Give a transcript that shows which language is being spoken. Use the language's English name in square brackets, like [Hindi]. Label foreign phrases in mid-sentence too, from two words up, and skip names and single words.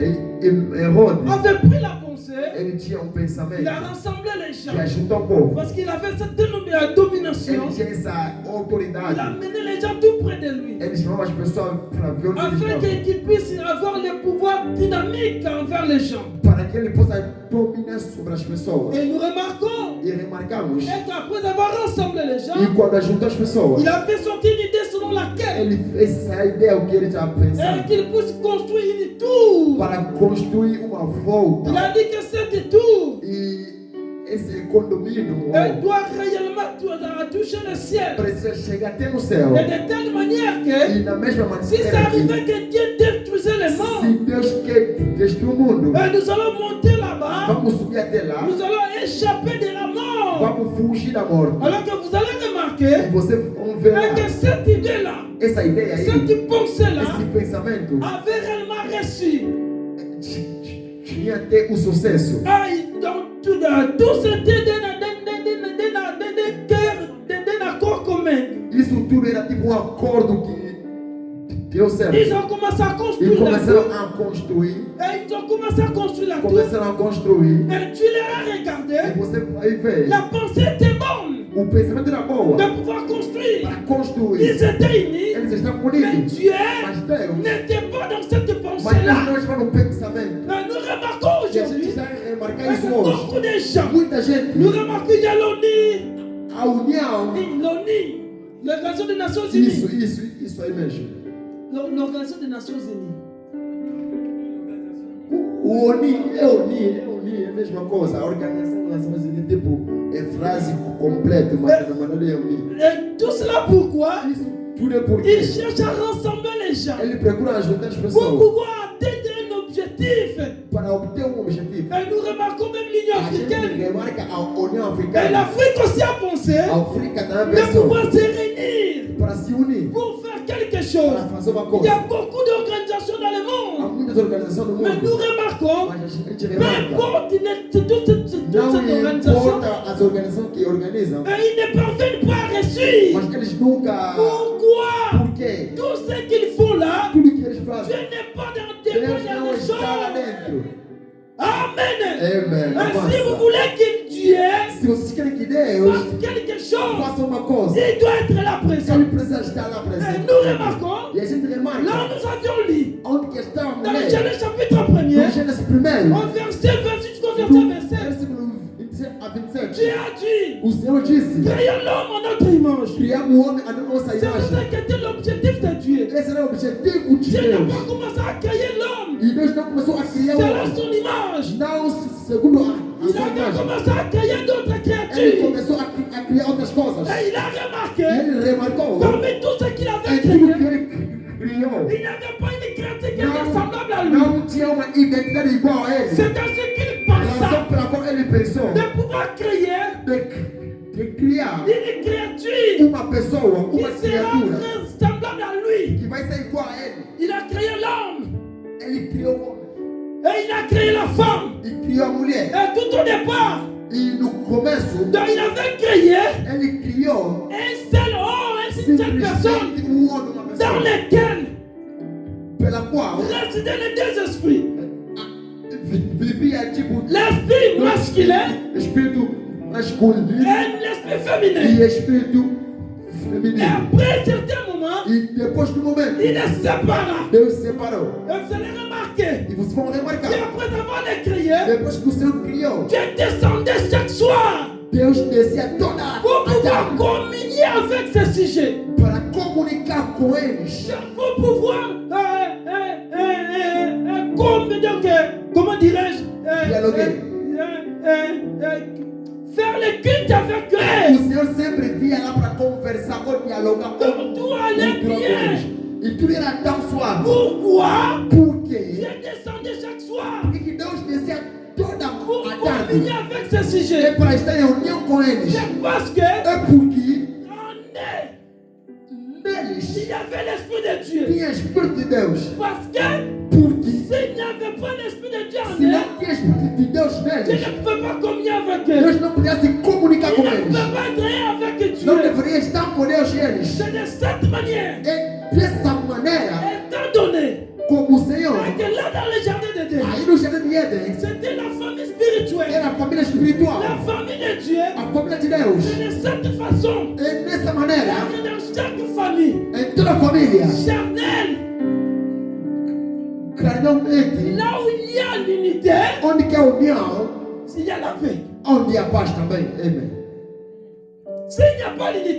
[French] Emerode, avait pris la pensée, [Portuguese] ele tinha pensamento [French] il a rassemblé les gens. [Portuguese] que ajuntou o povo. [French] Parce qu'il avait cette domination. [Portuguese] Ele tinha essa [French] Il a [Portuguese] autoridade. [French] mené les gens tout près de lui. [Portuguese] Ele chamava as pessoas para ver onde eles [French] Afin [Portuguese] estavam. [French] qu'ils puissent avoir le pouvoir dynamique envers les gens. [Portuguese] Para que ele possa dominar sobre as pessoas. [French] Et nous remarquons [Portuguese] E remarcamos. [French] qu'après avoir rassemblé les gens, [Portuguese] E quando ajuntou as pessoas, [French] il a fait sortir une idée selon laquelle [Portuguese] ele fez essa ideia o que ele estava pensando [French] qu'il puisse construire une tour. [Portuguese] para construir uma volta. [French] Il a dit que cette tour [Portuguese] E esse condomínio [French] elle doit réellement toucher le ciel. [Portuguese] precisa chegar até no céu. [French] Et de telle manière que [Portuguese] E da mesma [French] si ça [Portuguese] maneira [French] arrivait [Portuguese] que [French] que Dieu détruisait le [Portuguese] se [French] monde, [Portuguese] Deus quer destruir o mundo, [French] nous allons monter là-bas, [Portuguese] vamos subir até lá, [French] nous allons échapper de la mort. [Portuguese] vamos fugir da morte. [French] Alors que vous allez [Portuguese] E [French] remarquer [Portuguese] vocês vão ver lá, [French] que cette idée-là, [Portuguese] essa ideia aí, [French] cette pensée-là, [Portuguese] esse pensamento [French] avait réellement reçu. [Portuguese] tinha até o sucesso. [French] Tout c'était d'un accord commun. [Portuguese] Isso tudo era tipo acordo que deu certo. [French] Ils ont commencé à [Portuguese] E [French] construire la [Portuguese] começaram [French] tour. [Portuguese] a construir, [French] Et ils ont commencé à construire la tour. [Portuguese] começaram a construir. [French] Et tu les as regardés. [Portuguese] E você vai ver, [French] La pensée était bonne [Portuguese] o pensamento era boa [French] de pouvoir construire. [Portuguese] para construir. [French] Ils étaient unis. [Portuguese] Eles estão [French] Mais [Portuguese] unidos, [French] Dieu [Portuguese] mas Deus, [French] n'était pas dans cette [Portuguese] mas [French] pensée-là. [Portuguese] Deus não estava no pensamento. [French] Nous remarquons [Portuguese] E a gente [French] aujourd'hui [Portuguese] está a remarcar [French] que [Portuguese] isso hoje. [French] beaucoup de gens, [Portuguese] Muita gente, [French] nous remarquons qu'il y a l'ONU, [Portuguese] a união, [French] l'Organisation des Nations Unies. [Portuguese] isso aí mesmo. [French] L'Organisation des Nations Unies. [Portuguese] Oni, mesma coisa. A organização da Nação Unida tipo é frase completa, mas [French] Et tout cela pourquoi? [Portuguese] tudo é porque [French] Il cherche à rassembler les gens [Portuguese] ele procura ajudar as [French] pour [Portuguese] pessoas [French] pouvoir atteindre un objectif. [Portuguese] para obter objetivo. [French] Et nous remarquons même l'Union [Portuguese] A gente [French] africaine. [Portuguese] remarca a União [French] Et [Portuguese] Africana, [French] l'Afrique aussi a pensé [Portuguese] a África também [French] de [Portuguese] pensou [French] pouvoir se réunir [Portuguese] para se unir, [French] pour faire quelque [Portuguese] para [French] chose. [Portuguese] fazer uma [French] Il y [Portuguese] coisa. [French] a beaucoup d'organisations dans le [Portuguese] Há [French] monde. [Portuguese] muitas organizações no [French] Mais nous [Portuguese] mundo, [French] remarquons, [Portuguese] mas a gente [French] peu [Portuguese] remarca, [French] importe toutes ces [Portuguese] não [French] organisations, [Portuguese] importa as organizações que organizam, [French] ils ne parviennent pas à réussir. [Portuguese] mas eles nunca. [French] Pourquoi? [Portuguese] Por quê? [French] Tout ce qu'ils font là, [Portuguese] Tudo que eles [French] Dieu [Portuguese] fazem, [French] n'est pas dans [Portuguese] Deus [French] témoignage [Portuguese] não [French] des [Portuguese] está lá [French] choses. [Portuguese] dentro. [French] Amen. [Portuguese] Amen. [French] Et si vous [Portuguese] Avança. [French] voulez que Dieu [Portuguese] Se vocês querem que Deus [French] fasse quelque chose, [Portuguese] faça uma coisa, [French] il doit être là présent. [Portuguese] ele precisa estar lá [French] Et [Portuguese] presente. [French] nous remarquons, [Portuguese] E a gente [French] là [Portuguese] remarca [French] nous avions lu, [Portuguese] onde que estamos, [French] dans le [Portuguese] né? [French] Genèse chapitre 1er, [Portuguese] No Gênesis 1, [French] au verset 28 jusqu'au verset 27, [Portuguese] versículo 27 a [French] Dieu [Portuguese] 27, [French] a dit, [Portuguese] o Senhor disse: [French] créons l'homme en notre image. [Portuguese] criamos o homem a nossa [French] C'est ça [Portuguese] imagem. [French] qui était l'objectif de Dieu. [Portuguese] Esse era o objetivo de [French] Dieu n'a [Portuguese] Deus. [French] pas commencé à créer l'homme [Portuguese] E Deus não começou a criar o [French] selon [Portuguese] homem, [French] son image. [Portuguese] não segundo a [French] Il [Portuguese] sua [French] avait [Portuguese] imagem. [French] commencé à créer d'autres [Portuguese] Ele [French] créatures. [Portuguese] começou a criar outras coisas. [French] Et il a [Portuguese] E [French] remarqué, [Portuguese] ele remarcou [French] parmi tout ce qu'il avait [Portuguese] em tudo que [French] créé, [Portuguese] ele criou. [French] il n'avait pas une créature qui était semblable à lui. [Portuguese] Não tinha uma identidade igual a ele. [French] C'est à ce qu'il [Portuguese] A razão [French] pensa [Portuguese] pela qual ele pensou [French] de pouvoir créer [Portuguese] de criar [French] une créature [Portuguese] uma pessoa, uma [French] qui sera [Portuguese] criatura [French] semblable à lui. [Portuguese] que vai ser igual a ele. [French] Il a créé l'homme [Portuguese] Ele criou o homem [French] et il a créé la femme. [Portuguese] e criou a mulher. [French] Et tout au départ, [Portuguese] E no começo, [French] donc il avait créé [Portuguese] ele criou [French] un seul homme, une seule personne [Portuguese] simplesmente um homem, uma [French] dans [Portuguese] pessoa, [French] lequel [Portuguese] pela qual [French] résidaient les deux esprits. [Portuguese] vivia tipo [French] L'esprit masculin [Portuguese] espírito masculino [French] et l'esprit féminin. [Portuguese] e espírito [French] Et [Portuguese] feminino. [French] après un certain moment, [Portuguese] E depois do momento, [French] il les sépara. [Portuguese] Deus separou. [French] Et vous allez remarquer [Portuguese] E vocês vão remarcar, [French] qu'après avoir les créé, [Portuguese] depois que o Senhor criou, [French] Dieu descendait chaque soir [Portuguese] Deus descia toda [French] pour [Portuguese] a [French] pouvoir [Portuguese] tarde [French] communier avec ce sujet. [Portuguese] para comunicar com eles, [French] Pour pouvoir, comment dirais-je, Dialoguer. faire le culte avec [Portuguese] O [French] eux. [Portuguese] Senhor sempre via lá para conversar ou dialogar [French] Donc tout allait [Portuguese] com [French] bien. [Portuguese] eles. E tudo era tão suave. [French] Pourquoi [Portuguese] Porque [French] Dieu descendait chaque soir [Portuguese] que Deus descia toda [French] pour [Portuguese] a [French] communier [Portuguese] tarde [French] avec ce [Portuguese] é [French] sujet? [Portuguese] para estar em união com eles. [French] C'est parce que [Portuguese] É porque [French] en eux, [Portuguese] neles [French] il y avait l'Esprit de Dieu. [Portuguese] tinha Espírito de Deus. [French] Parce que [Portuguese] Porque [French] s'il n'y avait pas l'Esprit de Dieu en [Portuguese] se não [French] eux, [Portuguese] tinha Espírito de Deus [French] Dieu [Portuguese] neles, [French] ne pouvait pas communier avec eux. [Portuguese] Deus não podia se comunicar [French] Il [Portuguese] com [French] ne [Portuguese] eles. [French] pouvait pas être avec [Portuguese] Não [French] Dieu. [Portuguese] deveria estar com Deus e eles. [French] C'est de cette manière, [Portuguese] E dessa maneira, [French] étant donné [Portuguese] como o Senhor, [French] que là dans le jardin de Dieu, [Portuguese] aí no jardim de Éden, [French] c'était la famille spirituelle, [Portuguese] era a família espiritual, [French] la famille de Dieu. [Portuguese] a família de Deus. [French] C'est de cette façon [Portuguese] E dessa maneira, [French] que dans chaque famille [Portuguese] em toda a família, [French] charnelle, [Portuguese] carnalmente, [French] là où il y a l'unité, [Portuguese] onde que há união, [French] il y a la paix. [Portuguese] onde há paz também. Amém. [French] S'il n'y a pas l'unité,